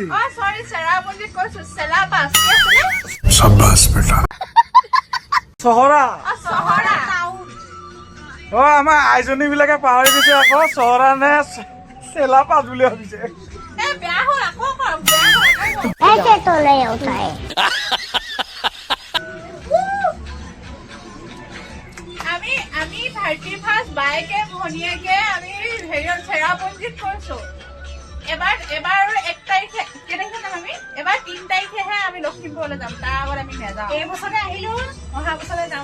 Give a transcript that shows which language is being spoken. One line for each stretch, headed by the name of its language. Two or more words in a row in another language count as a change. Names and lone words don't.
Assamese: অ চৰি চেৰাপুঞ্জীত কৈছো চেলাপাছ কি আছিলে চহৰা অ চহৰা অ আমাৰ আইজনী বিলাকে পাহৰি গৈছে আকৌ চহৰা নে চেলাপাছ বুলি ভাবিছে এ বেয়া হ'ল আকৌ কৰ বেয়া হ'ল
Hindi: ऐसे तो नहीं होता है।
Assamese: আমি 31 বাইকে ভনিয়াকে আমি হেৰিয়ত চেৰাপুঞ্জীত কৈছো এবাৰ আৰু 1 তাৰিখে কেনেকৈ যাম আমি এবাৰ 3 তাৰিখেহে আমি লখিমপুৰলৈ যাম তাৰ আগত আমি নাযাওঁ এই বছৰতে আহিলো অহা বছৰলৈ যাম